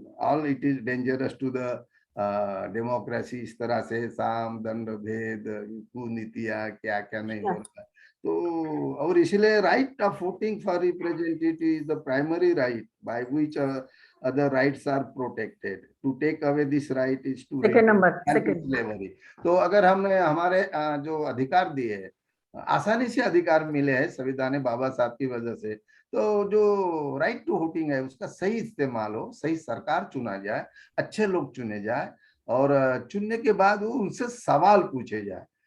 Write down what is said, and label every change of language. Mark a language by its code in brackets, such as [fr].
[en] all it is dangerous to the democracy, [hi] इस तरह से साम दंड भेद कुनीतियां क्या क्या नहीं हो रहा है। तो और इसलिए [en] Right of voting for representative is the primary right by which other rights are protected. To take away this right is to slavery. [hi] तो अगर हमने हमारे जो अधिकार दिए हैं, आसानी से अधिकार मिले हैं संविधान बाबा साहब की वजह से, तो जो राइट टू वोटिंग है उसका सही इस्तेमाल हो, सही सरकार चुना जाए, अच्छे लोग चुने जाए, और चुनने के बाद वो उनसे सवाल पूछे जाए।